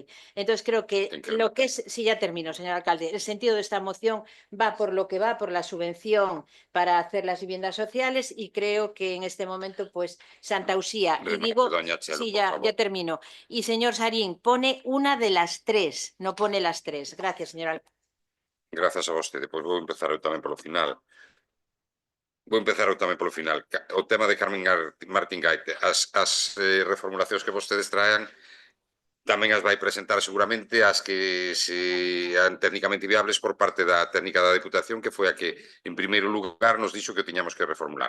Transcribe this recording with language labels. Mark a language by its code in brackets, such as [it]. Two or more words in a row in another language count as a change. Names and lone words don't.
[es] Entonces creo que lo que es, sí, ya termino, señor alcalde, el sentido de esta moción va por lo que va, por la subvención para hacer las viviendas sociales, y creo que en este momento, pues, Santa Usía, y digo, Doña Chelo, sí, por favor. ya termino. Y señor Sarín, pone una de las tres, no pone las tres. Gracias, señor alcalde. [gl] Grazas a vostede. Pois vou empezar eu tamén polo final. Vou empezar eu tamén polo final. O tema de Carmen Martín Gaite. As reformulacións que vostedes traen tamén as vai presentar seguramente as que sean técnicamente viables por parte da técnica da Deputación, que foi a que, en primeiro lugar, nos dixo que tiñamos que reformular.